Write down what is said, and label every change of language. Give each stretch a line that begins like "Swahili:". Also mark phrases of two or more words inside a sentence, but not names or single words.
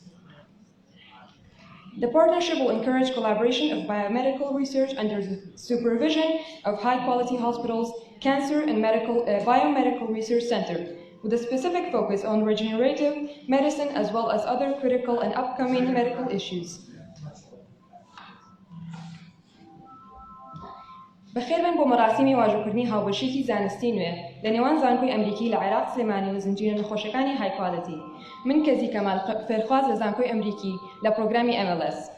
English: The partnership will encourage collaboration of biomedical research under the supervision of high-quality hospitals, cancer and biomedical research center, with a specific focus on regenerative medicine as well as other critical and upcoming medical issues.
Central Kurdish: بەخێربن بۆ مەراسیمی واژۆکردنی هاوبەشێکی زانستی نوێ لە نێوان زانکۆی ئەمریکی لە عێراق سلێمانی و زنجیرە نەخۆشەکانی هایکوالێتی. من کەزی کەمال فێرخواز لە زانکۆی ئەمریکی لە پرۆگرامی MLS.